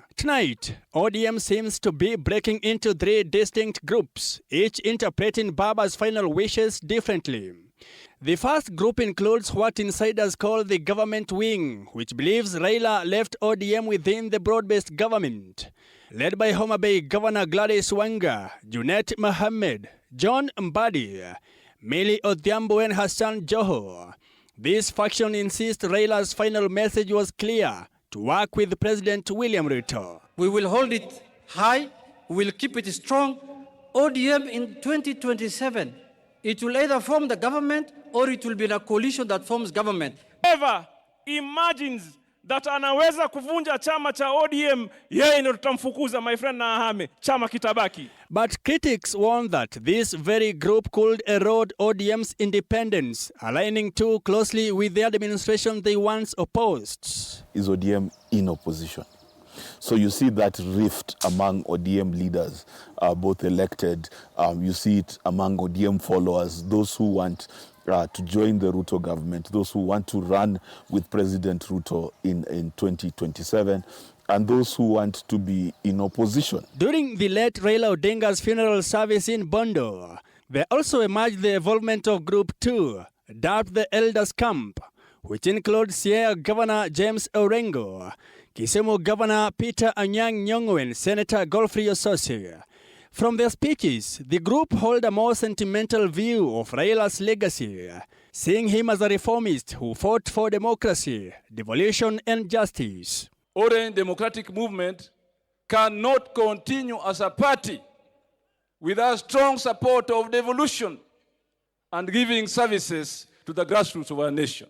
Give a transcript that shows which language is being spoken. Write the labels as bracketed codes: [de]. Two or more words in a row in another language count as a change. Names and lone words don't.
[en] Tonight, ODM seems to be breaking into 3 distinct groups, each interpreting BAMBA's final wishes differently. The first group includes what insiders call the government wing, which believes Raila left ODM within the broad-based government. Led by Homa Bay Governor Gladys Wanga, Junet Mohammed, John Mbadi, Millie Odhiambo and Hassan Joho. This faction insists Raila's final message was clear: to work with President William Ruto. We will hold it high, we will keep it strong. ODM in 2027, it will either form the government or it will be a coalition that forms government. Whoever imagines that [sw] anaweza kuvunja chama cha ODM, yeye ndio tutamfukuza, [en] my friend, [sw] na ahame, chama kitabaki. [en] But critics warn that this very group could erode ODM's independence, aligning too closely with the administration they once opposed. Is ODM in opposition? So you see that rift among ODM leaders, both elected. You see it among ODM followers, those who want to join the Ruto government, those who want to run with President Ruto in 2027, and those who want to be in opposition. During the late Raila Odinga's funeral service in Bondo, there also emerged the involvement of Group 2, dubbed the Elders Camp, which includes Siaya Governor James Orengo, Kisumu Governor Peter Anyang' Nyong'o and Senator Godfrey Osotsi. From their speeches, the group hold a more sentimental view of Raila's legacy, seeing him as a reformist who fought for democracy, devolution and justice. Orange Democratic Movement cannot continue as a party without strong support of devolution and giving services to the grassroots of our nation.